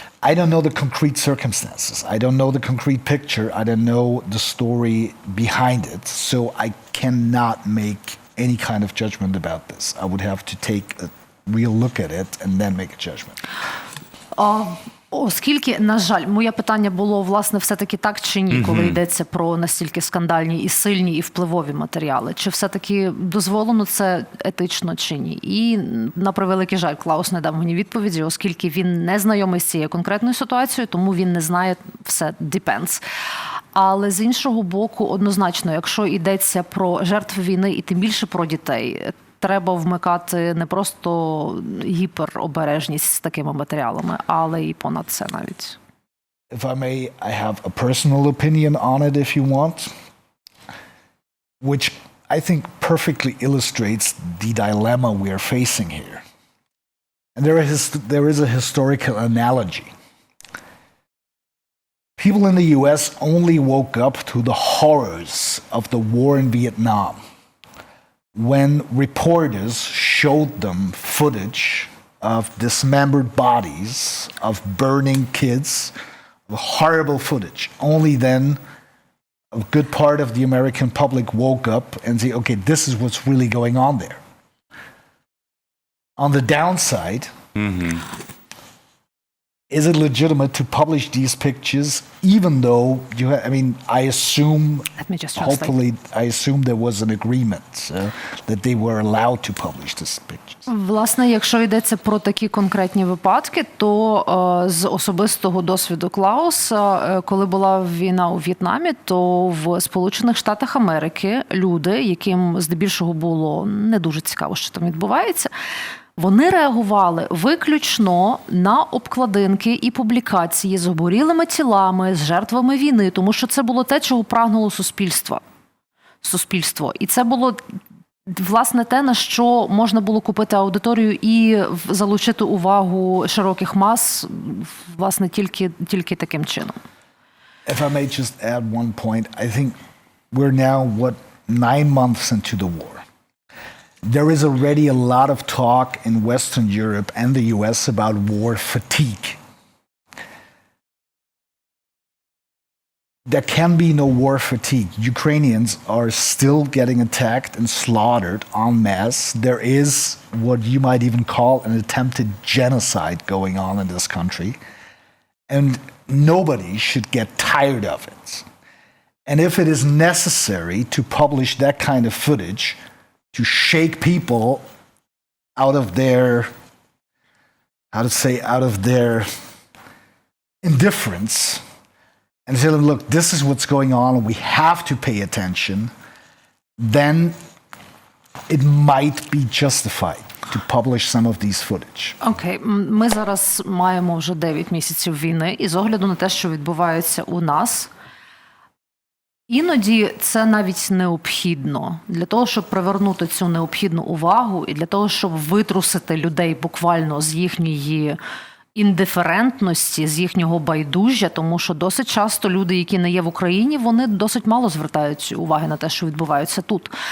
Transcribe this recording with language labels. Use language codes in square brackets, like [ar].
[en] I don't know the concrete circumstances. I don't know the concrete picture. I don't know the story behind it. So I cannot make any kind of judgment about this. I would have to take a real look at it and then make a judgment. [uk] Оскільки, на жаль, моє питання було, власне, все-таки так чи ні, коли йдеться про настільки скандальні і сильні, і впливові матеріали. Чи все-таки дозволено це етично чи ні? І, на превеликий жаль, Клаус не дав мені відповіді, оскільки він не знайомий з цією конкретною ситуацією, тому він не знає, все [en] depends. [uk] Але з іншого боку, однозначно, якщо йдеться про жертв війни і тим більше про дітей, треба вмикати не просто гіперобережність з такими матеріалами, але і понад це навіть. [en] If I may, I have a personal opinion on it if you want, which I think perfectly illustrates the dilemma we are facing here. And there is a historical analogy. People in the US only woke up to the horrors of the war in Vietnam when reporters showed them footage of dismembered bodies, of burning kids, horrible footage. Only then a good part of the American public woke up and said, okay, this is what's really going on there. On the downside, is it legitimate to publish these pictures, even though you have, I mean, I assume, Let me just translate. hopefully, I assume there was an agreement that they were allowed to publish these pictures. [uk] Власне, якщо йдеться про такі конкретні випадки, то з особистого досвіду Клауса, коли була війна у В'єтнамі, то в Сполучених Штатах Америки люди, яким здебільшого було не дуже цікаво, що там відбувається, вони реагували виключно на обкладинки і публікації з обгорілими тілами, з жертвами війни, тому що це було те, чого прагнуло суспільство. І це було, власне, те, на що можна було купити аудиторію і залучити увагу широких мас, власне, тільки таким чином. [en] If I may just add one point, I think we're now, 9 months into the war. There is already a lot of talk in Western Europe and the US about war fatigue. There can be no war fatigue. Ukrainians are still getting attacked and slaughtered en masse. There is what you might even call an attempted genocide going on in this country. And nobody should get tired of it. And if it is necessary to publish that kind of footage, to shake people out of their, out of their indifference and say, look, this is what's going on and we have to pay attention, then it might be justified to publish some of these footage. [uk] Окей, ми зараз маємо вже 9 місяців війни, і з огляду на те, що відбувається у нас, іноді це навіть необхідно для того, щоб привернути цю необхідну увагу і для того, щоб витрусити людей буквально з їхньої індиферентності, з їхнього байдужжя, тому що досить часто люди, які не є в Україні, вони досить мало звертають уваги на те, що відбувається тут.